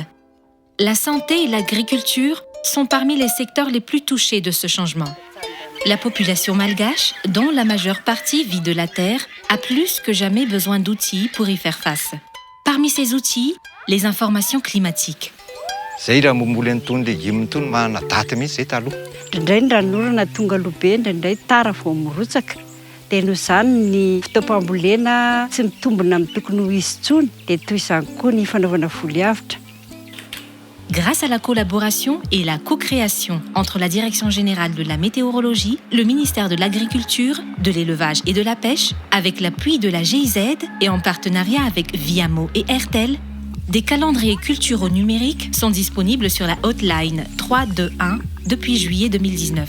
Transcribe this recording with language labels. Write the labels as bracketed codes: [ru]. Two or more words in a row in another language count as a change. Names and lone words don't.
[fr] La santé et l'agriculture sont parmi les secteurs les plus touchés de ce changement. La population malgache, dont la majeure partie vit de la terre, a plus que jamais besoin d'outils pour y faire face. Parmi ces outils, les informations climatiques. [mg] Zay raha momboly an'itony légume itony mahana daty mihitsy zay taloha. Indraindray ny ranorana tonga alobe, indraindray tara vao mirotsaka. Dia noho izany ny fotoam-pambolena tsy mitombina amin'ny tokony ho izy intsony, dia toy izany koa ny fanaovana volyavitra. [fr] Grâce à la collaboration et la co-création entre la Direction générale de la météorologie, le ministère de l'Agriculture, de l'Élevage et de la Pêche, avec l'appui de la GIZ et en partenariat avec Viamo et Airtel, des calendriers culturaux numériques sont disponibles sur la hotline 321 depuis juillet 2019.